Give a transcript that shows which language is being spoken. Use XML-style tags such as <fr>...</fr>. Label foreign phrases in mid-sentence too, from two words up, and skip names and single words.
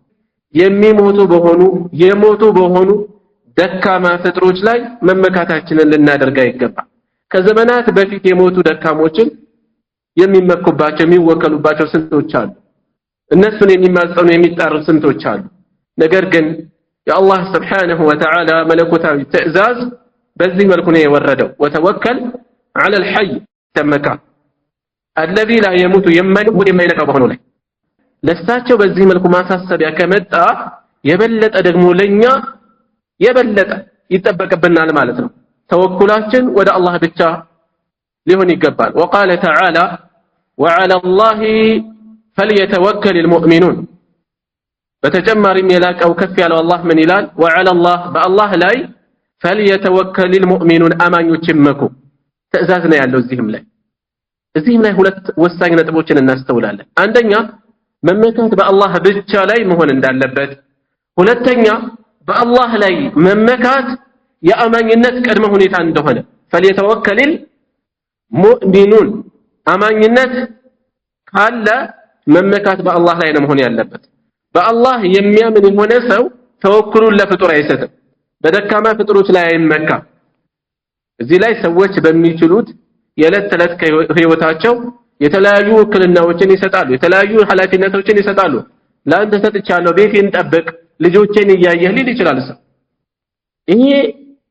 <am>የሞቱ በሆኑ ደካማ ፍጥሮች ላይ መመካታችንን ልናደርጋ ይገባል ከዘመናት በፊት የሞቱ ደካሞችን የሚመኩባቸው የሚወከሉባቸው ስንቶች አሉ እነሱን የሚማጸኑ የሚጣሩ ስንቶች አሉ ነገር ግን የአላህ</am> <ar>سبحانه وتعالى</ar> <am>መለኮታዊ ትእዛዝ በዚህ መልኩ ነው የወረደው</am> <ar>وتوكل على الحي</ar> <am>ተመካ</am> <ar>الذي لا يموت</ar> <am>የማይነካ በሆነው ላይ ለሳቸው በዚህ መልኩ ማሳሰቢያ ከመጣ የበለጠ ደግሞ ለኛ የበለጠ ይተበቀብናል ማለት ነው ተወኩላችን ወደ አላህ ብቻ ሊሆን ይገባል</am> <ar>وقال تعالى وعلى الله فليتوكل المؤمنون</ar> <am>በተጨማሪም የላቀው ከፍ ያለው አላህ ምን ይላል</am> <ar>وعلى الله</ar> <am>በአላህ ላይ</am> <ar>فليتوكل المؤمنون</ar> <am>አማኞች ይመኩ ትእዛዝ ነው ያለው እዚህም ላይ ሁለት ወሳኝ ነጥቦችን እናስተውላለን አንደኛ መመካት በአላህ ብቻ ላይ መሆን እንዳለበት ሁለተኛ በአላህ ላይ መመካት የአማኝነት ቅድመ ሁኔታ እንደሆነ</am> <ar>فليتوكل المؤمنون</ar> <am>አማኝነት ካለ መመካት በአላህ ላይ ነው መሆን ያለበት በአላህ የሚያምን የሆነ ሰው ተወኩሉን ለፍጡር አይሰጥም በደካማ ፍጡሮች ላይ አይመካ እዚህ ላይ ሰዎች በሚችሉት የዕለት ተዕለት ህይወታቸው የተለያዩ ውክልናዎችን ይሰጣሉ የተለያዩ ኃላፊነቶችን ይሰጣሉ ለአንተ ሰጥቻለሁ ቤቴን ጠብቅ ልጆቼን እያየህ ሊል ይችላል ሰው ይሄ</am>